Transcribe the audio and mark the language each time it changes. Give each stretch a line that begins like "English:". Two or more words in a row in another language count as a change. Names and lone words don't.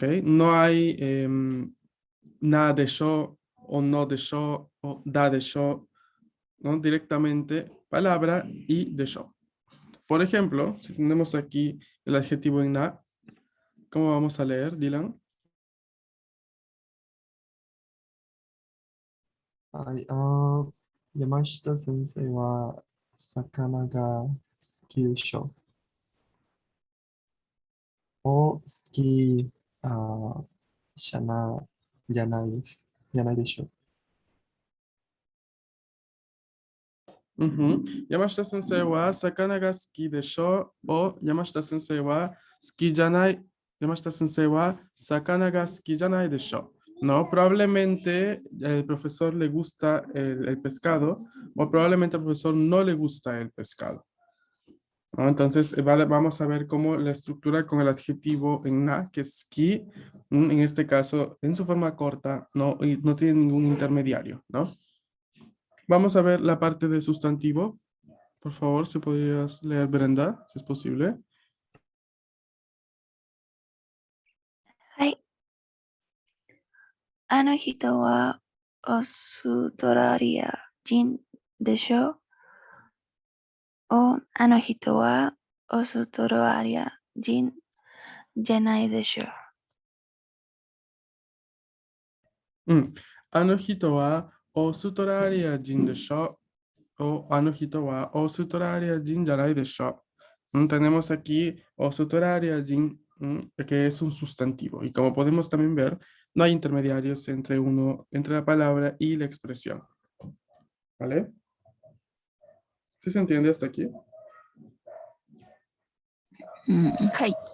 Spanish: No hay nada de yo o no de yo o da de yo, ¿no? Directamente palabra y de yo. Por ejemplo, si tenemos aquí el adjetivo en na, ¿cómo vamos a leer, Dylan?
Japanese: はい、山下先生は魚が好きでしょお好き、じゃな、じゃないです。じゃないでしょ
Spanish: Ujú.
Japanese: 山下先生は魚が好きでしょ お 山下先生は好きじゃない. 山下先生は魚が好きじゃないでしょ.
Spanish: No, probablemente el profesor le gusta el pescado o probablemente al profesor no le gusta el pescado. ¿No? Entonces vamos a ver cómo la estructura con el adjetivo en na, que es ki, en este caso en su forma corta, y no tiene ningún intermediario, ¿no? Vamos a ver la parte de sustantivo. Por favor, si podrías leer, Brenda, si es posible.
Japanese: はい。あの人はオーストラリア人でしょお、あの人はオーストラリア人じゃないでしょあの人はオーストラリア人でしょ お あの人はオーストラリア人じゃないでしょ.
Spanish: Tenemos aquí
Japanese: オーストラリア人,
Spanish: que es un sustantivo. Y como podemos también ver, no hay intermediarios entre la palabra y la expresión. ¿Vale? ¿Sí se entiende hasta aquí?
Japanese: はい。